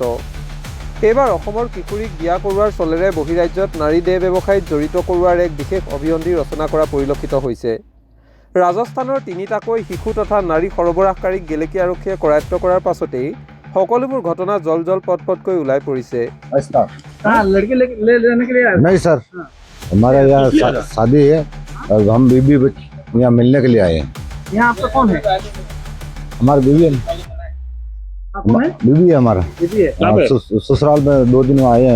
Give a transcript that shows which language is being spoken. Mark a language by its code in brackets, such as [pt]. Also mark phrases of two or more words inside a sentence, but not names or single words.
[as] এইবাৰ অসমৰ কিশোৰীক বিয়া কৰোৱাৰ চলেৰে বহিৰাজ্যত নাৰী দেহ ব্যৱসায়ত জড়িত কৰোৱাৰ এক বিশেষ অভিসন্ধি ৰচনা কৰা পৰিলক্ষিত হৈছে। ৰাজস্থানৰ 3টাকৈ শিশু তথা নাৰী সৰবৰাহকাৰীক গেলেকী আৰক্ষীয়ে কৰায়ত্ব কৰাৰ পাছতেই সকলোবোৰ ঘটনা জল পটকৈ ওলাই পৰিছে। [hi] नहीं सर, हमारा यहाँ शादी है और हम बीबी यहाँ मिलने के लिए आए हैं। यहाँ आपका कौन है? हमारा बीबी है, आप कौन है? बीबी है हमारा। बीबी है। हाँ, ससुराल में 2 दिन आए हैं।